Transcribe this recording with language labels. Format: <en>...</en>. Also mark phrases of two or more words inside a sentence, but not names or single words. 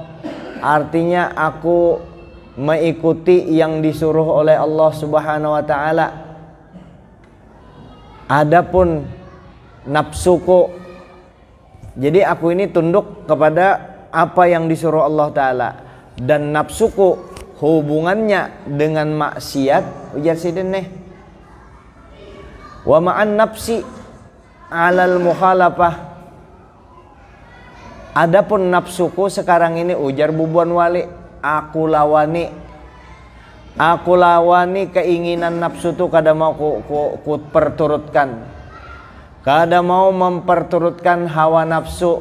<id>Artinya aku mengikuti yang disuruh oleh Allah</id> <ar>سبحانه وتعالى.</ar> <id>Adapun nafsuku, jadi aku ini tunduk kepada apa yang disuruh Allah Ta'ala.</id> <bjn>Dan nafsuku hubungannya dengan maksiat, ujar sidin nih,</bjn> <ar>ومع النفس على المخالفة.</ar> <bjn>Adapun nafsuku sekarang ini, ujar bubuan wali, aku lawani keinginan nafsu tu, kada mau ku perturutkan, kada mau memperturutkan hawa nafsu.</bjn>